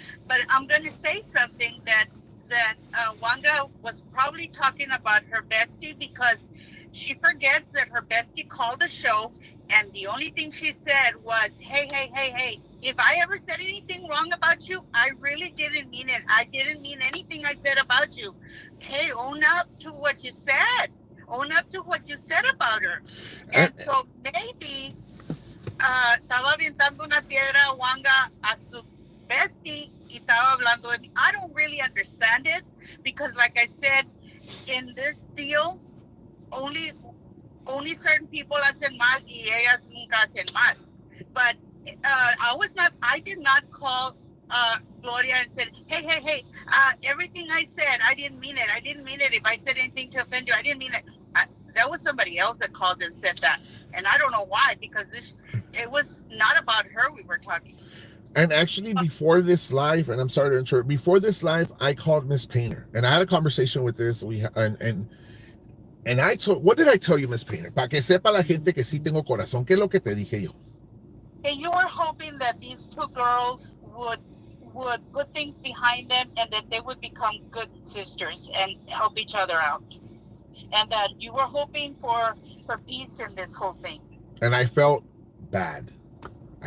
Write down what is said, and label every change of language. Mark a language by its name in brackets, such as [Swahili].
[English] But I'm going to say something that Wanga was probably talking about her bestie because she forgets that her bestie called the show and the only thing she said was, hey, hey, hey, hey, if I ever said anything wrong about you, I really didn't mean it. I didn't mean anything I said about you. Hey, own up to what you said. Own up to what you said about her. And, And so maybe [Spanish] estaba aventando una piedra Wanga a su bestie y estaba hablando de mí. [English] I don't really understand it because, like I said, in this deal, only only certain people [Spanish] hacen mal y ellas nunca hacen mal. [English] But I did not call Gloria and said, hey, hey, hey, everything I said, I didn't mean it. I didn't mean it. If I said anything to offend you, I didn't mean it. That was somebody else that called and said that. And I don't know why, because it was not about her we were talking. and actually, before this live, and I'm sorry to interrupt, before this live, I called Miss Painter, and I had a conversation with this. And I told, what did I tell you, Miss Painter? [Spanish] Para que sepa la gente que sí tengo corazón, ¿qué es lo que te dije yo? [English] And you were hoping that these two girls would put things behind them and that they would become good sisters and help each other out. And that you were hoping for peace in this whole thing. And I felt bad. I